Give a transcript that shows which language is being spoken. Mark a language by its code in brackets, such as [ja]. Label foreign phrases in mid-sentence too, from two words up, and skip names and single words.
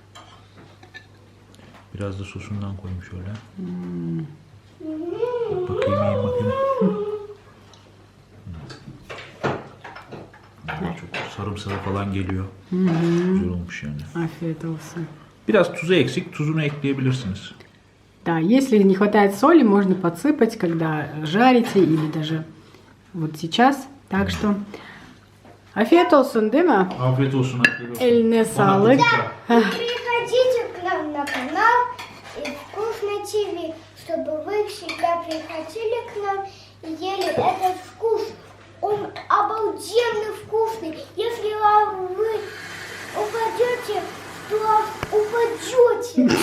[tr] Biraz da sosundan koyayım şöyle. Bakayım, yiyeyim bakayım. Çok sarımsağı falan geliyor. Güzel olmuş yani. Afiyet olsun. Biraz tuzu eksik, tuzunu ekleyebilirsiniz. [ru] Да, если не хватает соли, можно подсыпать, когда жарите или даже вот сейчас. Так что [tr] afiyet olsun, değil mi? Afiyet olsun. Eline sağlık. [ru] Приходите к нам на канал Вкусно ТВ, чтобы вы всегда приходили к нам и ели этот вкус. Он обалденно вкусный. Если вы упадете, то упадете.